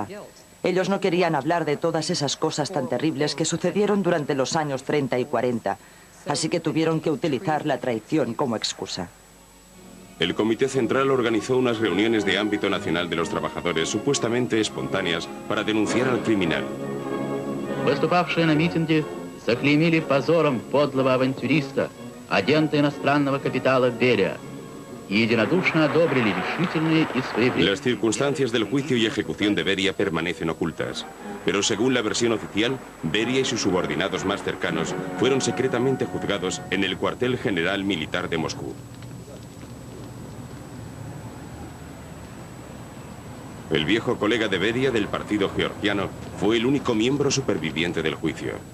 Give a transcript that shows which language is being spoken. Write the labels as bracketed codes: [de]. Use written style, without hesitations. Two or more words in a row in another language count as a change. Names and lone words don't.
[es] Ellos no querían hablar de todas esas cosas tan terribles que sucedieron durante los años 30 y 40, así que tuvieron que utilizar la traición como excusa. El Comité Central organizó unas reuniones de ámbito nacional de los trabajadores supuestamente espontáneas para denunciar al criminal. [ru] Выступавшие на митинге заклеймили позором подлого авантюриста, агента иностранного капитала Берия, y единодушно одобрили решительные и своевременные... [es] Las circunstancias del juicio y ejecución de Beria permanecen ocultas, pero según la versión oficial, Beria y sus subordinados más cercanos fueron secretamente juzgados en el cuartel general militar de Moscú. El viejo colega de Beria del partido georgiano fue el único miembro superviviente del juicio.